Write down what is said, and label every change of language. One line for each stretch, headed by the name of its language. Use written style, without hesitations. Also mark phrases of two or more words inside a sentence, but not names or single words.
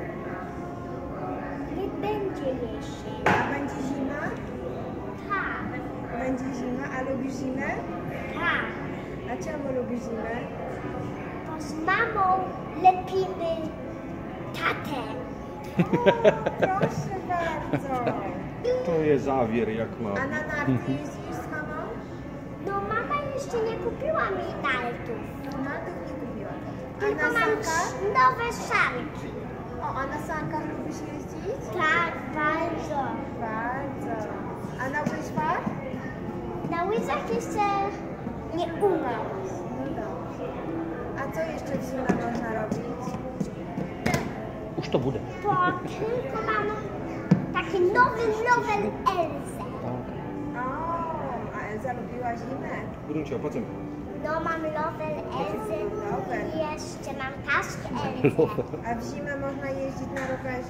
Polish: Nie będzie jesień. A będzie zima? Tak. Będzie zima, a lubisz zimę? Tak. A czemu lubisz zimę? Bo z mamą lepimy tatę. Proszę bardzo.
Czech: To je závěr, jak má.
Polish: A na narty jeździsz z mamą? No mama jeszcze nie kupiła mi nartów. Nartów nie kupiła. A tylko na sankach? Nowe sanki. O, a na sankach lubisz jeździć? Tak, bardzo. Bardzo. A na łyżwach? Na łyżwach jeszcze nie umiem. No dobrze. A co jeszcze w zimę można robić?
Czech: Už to bude.
Polish: To tylko mam taki nowy Elzę. O, a Elza lubiła zimę?
Czech: Brunčo, pojď sem.
Polish: No mam nowy Elzę i jeszcze mam taskę Elzę. A w zimę można jeździć na rowerze?